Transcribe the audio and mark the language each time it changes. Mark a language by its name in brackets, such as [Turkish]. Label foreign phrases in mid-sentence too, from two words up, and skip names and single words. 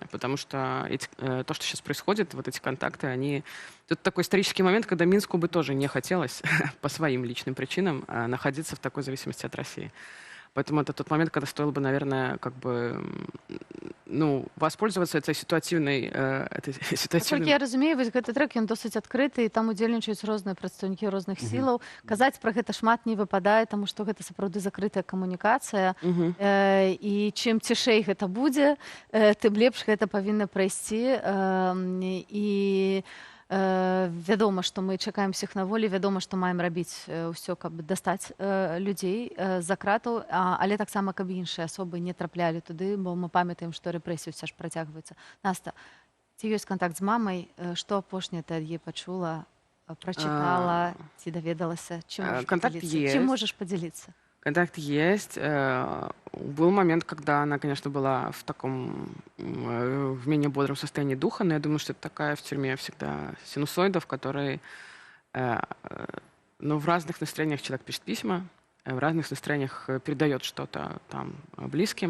[Russian] Потому что то, что сейчас происходит, вот эти контакты, это такой исторический момент, когда Минску бы тоже не хотелось по своим личным причинам находиться в такой зависимости от России. Поэтому это тот момент, когда стоило бы, наверное, как бы, воспользоваться этой ситуативной... Насколько я [Belarusian] разумею, вось гэты трек, ён досыць адкрыты, і там удзельнічаюць розныя прадстаўнікі розных сілаў. Казаць пра гэта шмат не выпадае, таму што гэта сапраўды закрытая камунікацыя. І чым цішэй гэта будзе, тым лепш гэта павінна прайсці. І вядома, што мы чакаем усіх на волі, вядома, што маем рабіць ўсё, каб дастаць людзей з-за кратаў, але таксама, каб іншыя асобы не траплялі туды, бо мы памятаем, што рэпрэсіі ўсё ж працягваюцца. Наста, ці ёсць кантакт з мамай? Што апошняе ты ад яе пачула, прачытала, ці даведалася? Чым можаш падзяліцца? [Russian] Контакт есть. Был момент, когда она, конечно, была в таком, в менее бодром состоянии духа, но я думаю, что это такая в тюрьме всегда синусоида, в которой в разных настроениях человек пишет письма, в разных настроениях передает что-то там близким.